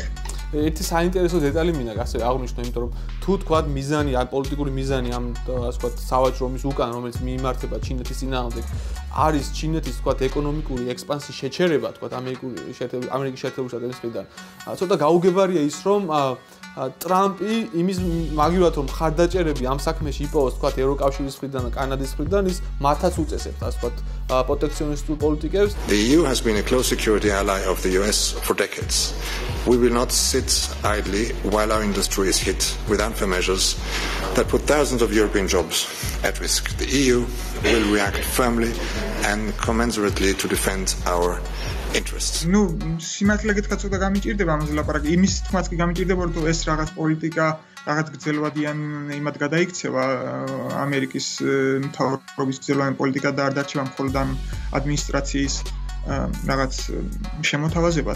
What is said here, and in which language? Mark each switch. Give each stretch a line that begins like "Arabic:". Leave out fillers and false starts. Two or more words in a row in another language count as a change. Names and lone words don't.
Georgian: ერთი საინტერესო დეტალი მინდა ასე აღვნიშნო, იმიტომ რომ თუ თქვა მიზანი, ან პოლიტიკური მიზანი ამ ასე ვთქვათ სავაჭრომის უკან, რომელიც მიიმართება ჩინეთის წინააღმდეგ, არის ჩინეთის თქვა ეკონომიკური ექსპანსიის შეჩერება, თქვა ამერიკის შეერთებული შტატების მხრიდან. ცოტა გაუგებარია ის, რომ ტრამპი იმის მაგივრად რომ მხარდაჭერები ამ საქმეში იპოვოს თქვა ევროკავშირის მხრიდან და კანადის მხრიდან ის მათაც უწესებს ასე ვთქვათ პროტექციონისტურ პოლიტიკებს.
English: The EU has been a close security ally of the US for decades. We will not sit idly while our industry is hit with unfair measures that put thousands of European jobs at risk. The EU will react firmly and commensurately to defend our interests.
Georgian: Ну, სიმართლე გითხრათ, ცოტა გამიჭირდება ამაზე ლაპარაკი. იმის თქმაც კი გამიჭირდება, რომ ეს რაღაც პოლიტიკა, რაღაც გრძელვადიან იმად გადაიქცევა ამერიკის მთავრობის გრძელვადიანი პოლიტიკა და არ დარჩება მხოლოდ ამ ადმინისტრაციის რაღაც შემოთავაზებად.